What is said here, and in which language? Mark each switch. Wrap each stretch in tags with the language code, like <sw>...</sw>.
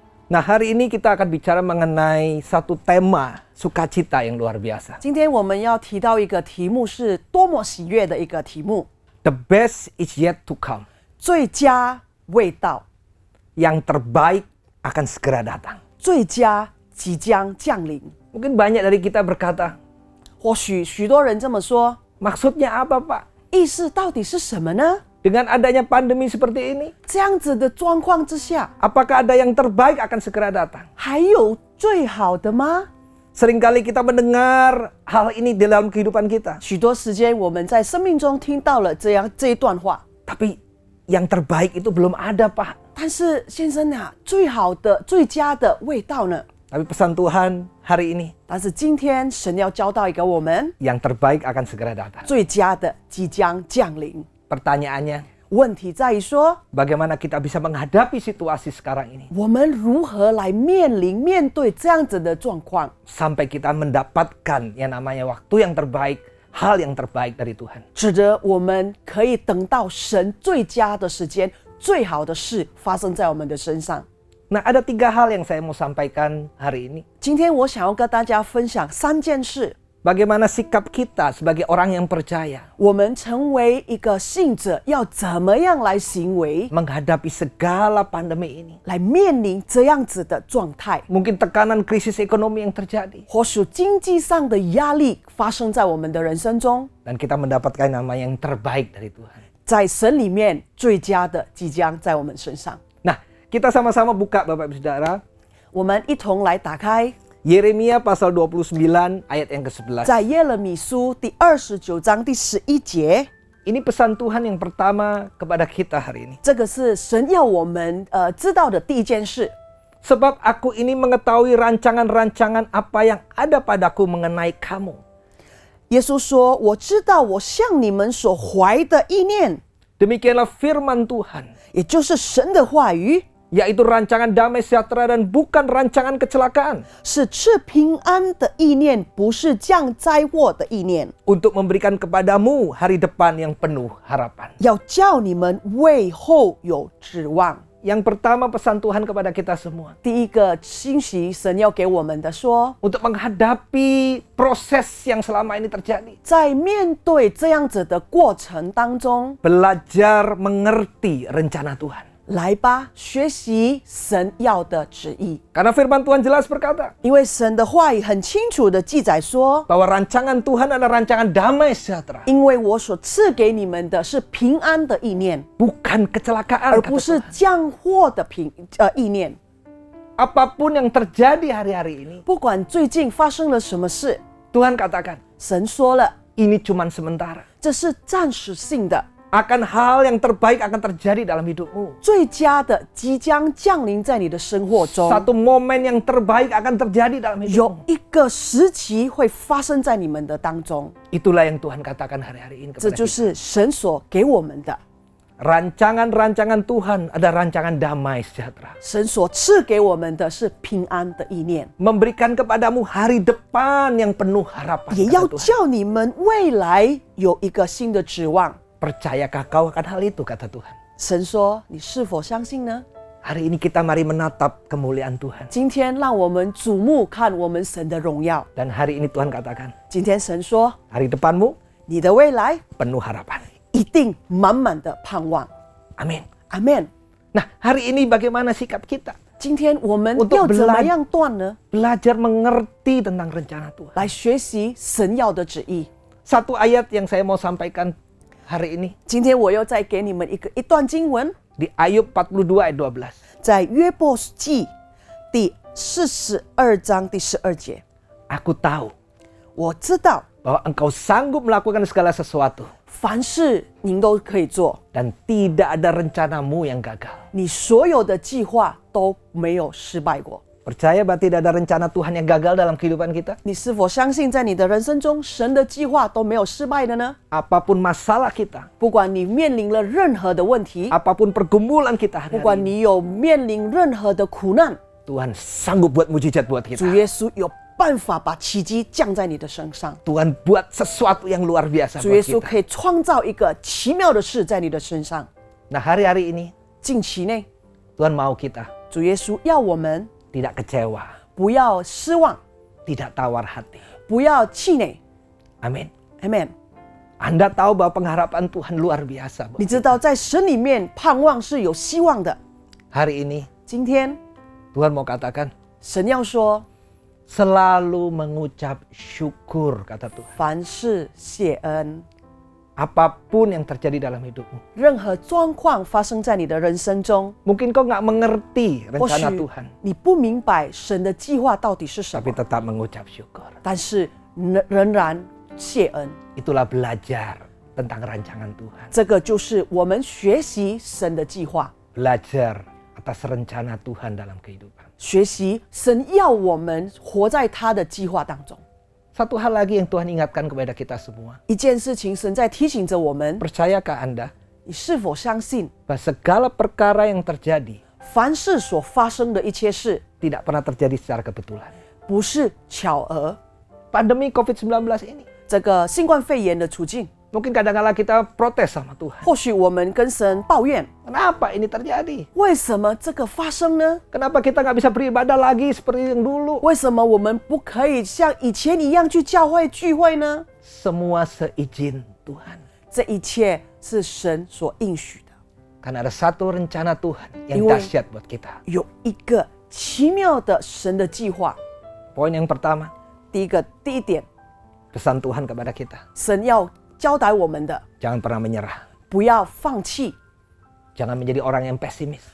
<id>Nah, hari ini kita akan bicara mengenai satu tema sukacita yang luar biasa.</id> <zh>今天我们要提到一个题目，是多么喜悦的一个题目，</zh> <en>The best is yet to come.</en> <zh>最佳未到，</zh> <id>Yang terbaik akan segera datang.</id> <zh>最佳即将降临。</zh> <id>Mungkin banyak dari kita berkata,</id> <zh>或许许多人这么说，</zh> <id>maksudnya apa Pak?</id> <zh>意思到底是什么呢？</zh> <id>Dengan adanya pandemi seperti ini,</id> <zh>这样子的状况之下，</zh> <id>apakah ada yang terbaik akan segera datang?</id> <zh>还有最好的吗？</zh> <id>Seringkali kita mendengar hal ini di dalam kehidupan kita.</id> <zh>许多时间我们在生命中听到了这一段话，</zh> <id>Tapi yang terbaik itu belum ada Pak.</id> <zh>但是先生啊，最好的、最佳的味道呢？</zh> <id>Tapi pesan Tuhan hari ini,</id> <zh>但是今天神要交代给我们，</zh> <id>yang terbaik akan segera datang.</id> <zh>最佳的即将降临。</zh> <id>Pertanyaannya,</id> <zh>问题在于说，</zh> <id>bagaimana kita bisa menghadapi situasi sekarang ini?</id> <zh>我们如何来面对这样子的状况，</zh> <id>Sampai kita mendapatkan yang namanya waktu yang terbaik, hal yang terbaik dari Tuhan.</id> <zh>使得我们可以等到神最佳的时间、最好的事发生在我们的身上。</zh> <id>Nah, ada 3 hal yang saya mau sampaikan hari ini.</id> <zh>今天我想要跟大家分享3件事，</zh> <id>Bagaimana sikap kita sebagai orang yang percaya</id> <zh>我们成为一个信者要怎么样来行为，</zh> <id>menghadapi segala pandemi ini.</id> <zh>来面临这样子的状态。</zh> <id>Mungkin tekanan krisis ekonomi yang terjadi.</id> <zh>或许经济上的压力发生在我们的人生中，</zh> <id>Dan kita mendapatkan nama yang terbaik dari Tuhan.</id> <zh>在神里面最佳的即将在我们身上。</zh> <id>Nah, kita sama-sama buka Bapak Ibu Saudara.</id> <zh>我们一同来打开</zh> <id>Yeremia pasal 29 ayat yang ke-11.</id> <zh>在耶勒米书第29章第11节，</zh> <id>Ini pesan Tuhan yang pertama kepada kita hari ini.</id> <zh>这个是神要我们知道的第一件事。</zh> <id>Sebab aku ini mengetahui rancangan-rancangan apa yang ada padaku mengenai kamu.</id> <zh>耶稣说：“我知道我向你们所怀的意念，</zh> <id>Demikianlah firman Tuhan,</id> <zh>也就是神的话语，</zh> <id>yaitu rancangan damai sejahtera dan bukan rancangan kecelakaan,</id> <zh>是赐平安的意念，不是降灾祸的意念，</zh> <id>untuk memberikan kepadamu hari depan yang penuh harapan.</id> <zh>要叫你们为后有指望。”</zh> <id>Yang pertama pesan Tuhan kepada kita semua,</id> <zh>第一个信息，神要给我们的说，</zh> <id>untuk menghadapi proses yang selama ini terjadi.</id> <zh>在面对这样子的过程当中，</zh> <id>Belajar mengerti rencana Tuhan.</id> <zh>来吧，学习神要的旨意。</zh> <id>Karena firman Tuhan jelas berkata,</id> <zh>因为神的话语很清楚的记载说，</zh> <id>bahwa rancangan Tuhan adalah rancangan damai sejahtera,</id> <zh>因为我所赐给你们的是平安的意念，</zh> <id>bukan kecelakaan.</id> <zh>而不是</zh> <id>kata Tuhan.</id> <zh>降祸的意念。</zh> <id>Apapun yang terjadi hari-hari ini,</id> <zh>不管最近发生了什么事，</zh> <id>Tuhan katakan,</id> <zh>神说了，</zh> <id>ini cuman sementara.</id> <zh>这是暂时性的。</zh> <id>akan hal yang terbaik akan terjadi dalam hidupmu.</id> <zh>最佳的即将降临在你的生活中，</zh> <id>Satu momen yang terbaik akan terjadi dalam</id> <zh>有</zh> <id>hidupmu.</id> <zh>一个时期会发生在你们的当中，</zh> <id>Itulah yang Tuhan katakan hari-hari ini</id> <zh>这</zh> <id>kepada</id> <zh>就是神所给我们的。</zh> <id>Rancangan-rancangan Tuhan ada rancangan damai sejahtera.</id> <zh>神所赐给我们的是平安的意念，</zh> <id>Memberikan kepadamu hari depan yang penuh harapan.</id> <zh>也</zh> <id>kata</id> <zh>要</zh> <id>Tuhan.</id> <zh>叫你们未来有一个新的指望。</zh> <id>Percayakah kau akan hal itu, kata Tuhan?</id> <zh>神说：“你是否相信呢？</zh> <id>Hari ini kita mari menatap kemuliaan Tuhan.</id> <zh>今天让我们瞩目看我们神的荣耀。</zh> <id>Dan hari ini Tuhan katakan,</id> <zh>今天神说，</zh> <id>hari depanmu</id> <zh>你的未来</zh> <id>penuh harapan.</id> <zh>一定满满的盼望。</zh> <id>Amin.</id> <zh>阿门。</zh> <id>Nah, hari ini bagaimana sikap kita?</id> <zh>今天我们</zh> <id>Untuk</id> <zh>要怎么样断呢？</zh> <id>Belajar mengerti tentang rencana Tuhan.</id> <zh>来学习神要的旨意。</zh> <id>Satu ayat yang saya mau sampaikan hari ini</id> <zh>今天我又再给你们一段经文，</zh> <id>di Ayub 42 ayat 12.</id> <zh>在约伯记第42章第12节。</zh> <id>Aku tahu</id> <zh>我知道</zh> <id>bahwa engkau sanggup melakukan segala sesuatu</id> <zh>凡事您都可以做，</zh> <id>dan tidak ada rencanamu yang gagal.</id> <zh>你所有的计划都没有失败过。</zh> <id>Percaya bahwa tidak ada rencana Tuhan yang gagal dalam kehidupan kita?</id> <zh>你是否相信在你的人生中，神的计划都没有失败的呢？</zh> <id>Apapun masalah kita,</id> <zh>不管你面临了任何的问题，</zh> <id>apapun pergumulan kita</id> <zh>不</zh> <id>hari</id> <zh>管</zh> <id>ini,</id> <zh>你有面临任何的苦难，</zh> <id>Tuhan sanggup buat mujizat buat</id> <zh>主</zh> <id>kita.</id> <zh>耶稣有办法把奇迹降在你的身上。</zh> <id>Tuhan buat sesuatu yang luar biasa</id> <zh>主耶</zh> <id>buat</id> <zh>稣</zh> <id>kita.</id> <zh>可以创造一个奇妙的事在你的身上。</zh> <id>Nah, hari-hari ini</id> <zh>近期内，</zh> <id>Tuhan mau kita</id> <zh>主耶稣要我们</zh> <id>tidak kecewa,</id> <zh>不要失望，</zh> <id>tidak tawar hati.</id> <zh>不要气馁。</zh> <id>Amin.</id> <zh>Amen。</zh> <id>Anda tahu bahwa pengharapan Tuhan luar biasa.</id> <zh>你知道，在神里面盼望是有希望的。</zh> <id>Hari ini</id> <zh>今天，</zh> <id>Tuhan mau katakan</id> <zh>神要说，</zh> <id>selalu mengucap syukur, kata Tuhan.</id> <zh>凡事谢恩。</zh> <id>Apapun yang terjadi dalam hidupmu.</id> <zh>任何状况发生在你的人生中，</zh> <id>Mungkin kau nggak mengerti</id> <zh>或许</zh> <id>rencana Tuhan,</id> <zh>你不明白神的计划到底是什</zh> <id>tapi</id> <zh>么，</zh> <id>tetap mengucap syukur.</id> <zh>但是仍然谢恩。</zh> <id>Itulah belajar tentang rancangan Tuhan.</id> <zh>这个就是我们学习神的计划，</zh> <id>Belajar atas rencana Tuhan dalam kehidupan.</id> <zh>学习神要我们活在他的计划当中。</zh> <id>Satu hal lagi yang Tuhan ingatkan kepada kita semua.</id> <zh>一件事情，神在提醒着我们：</zh> <id>Percayakah Anda</id> <zh>你是否相信，</zh> <id>bahwa segala perkara yang terjadi</id> <zh>凡事所发生的一切事，</zh> <id>tidak pernah terjadi secara kebetulan?</id> <zh>不是巧合？</zh> <id>Pandemi COVID-19 ini.</id> <zh>这个新冠肺炎的处境，</zh> <id>Mungkin kadang-kala kita protes sama Tuhan.</id> <zh>或许我们跟神抱怨：</zh> <id>Kenapa ini terjadi?</id> <zh>为什么这个发生呢？</zh> <id>Kenapa kita nggak bisa beribadah lagi seperti yang dulu?</id> <zh>为什么我们不可以像以前一样去教会聚会呢？</zh> <id>Semua seizin Tuhan.</id> <zh>这一切是神所应许的，</zh> <id>Karena ada satu rencana Tuhan yang Iwan. dahsyat buat kita.</id> <zh>有一个奇妙的神的计划。</zh> <id>Poin yang pertama,</id> <zh>第一点，</zh> <id>pesan Tuhan kepada kita.</id> <zh>神要交代我们的，</zh> <id>Jangan pernah menyerah.</id> <zh>不要放弃，</zh> <id>Jangan menjadi orang yang pesimis.</id>